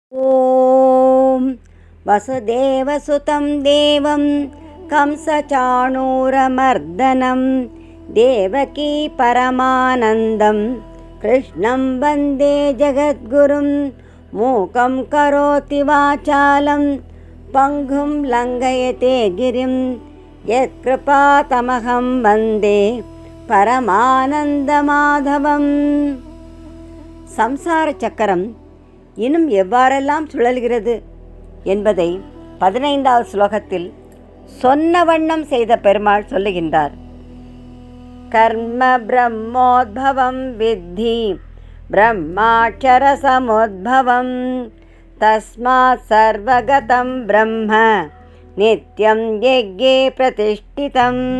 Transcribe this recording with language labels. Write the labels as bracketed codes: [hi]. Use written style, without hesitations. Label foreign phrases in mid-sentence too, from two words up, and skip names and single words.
[sa] ॐ वसुदेवसुतं देवं कंसचाणूरमर्दनं देवकी परमानन्दं कृष्णं वन्दे जगद्गुरुं मूकं करोति वाचालं पङ्गुं लङ्घयते गिरिं यत्कृपातमहं वन्दे பரமானந்தமாதவம். [ta] சம்சார சக்கரம் இன்னும் எவ்வாறெல்லாம் சுழல்கிறது என்பதை 15வது ஸ்லோகத்தில் சொன்ன வண்ணம் செய்த பெருமாள் சொல்லுகின்றார். [sa] कर्म ब्रह्मोद्भवं विद्धि ब्रह्माक्षर समुद्भवं तस्मात् सर्वगतं ब्रह्म नित्यं यज्ञे प्रतिष्ठितं.